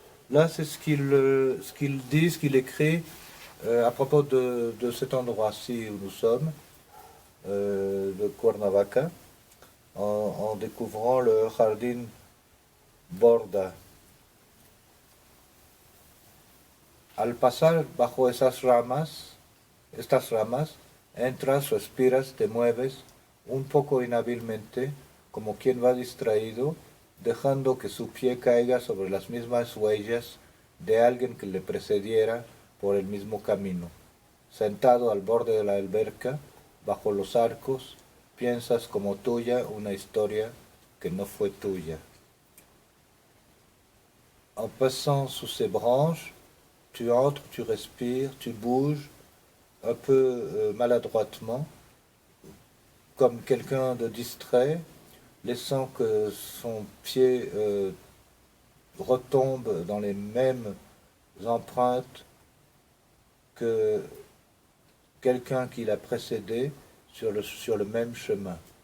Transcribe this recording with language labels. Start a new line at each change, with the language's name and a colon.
French: Là, c'est ce qu'il dit, ce qu'il écrit à propos de cet endroit-ci où nous sommes, de Cuernavaca, en découvrant le Jardín Borda.
Spanish: Al pasar bajo estas ramas, entras, respiras, te mueves, un poco inhábilmente, como quien va distraído, dejando que su pie caiga sobre las mismas huellas de alguien que le precediera por el mismo camino. Sentado al borde de la alberca, bajo los arcos, piensas como tuya una historia que no fue tuya.
French: En passant sous ces branches, tu entres, tu respires, tu bouges, un peu maladroitement, comme quelqu'un de distrait, laissant que son pied retombe dans les mêmes empreintes que quelqu'un qui l'a précédé sur le même chemin.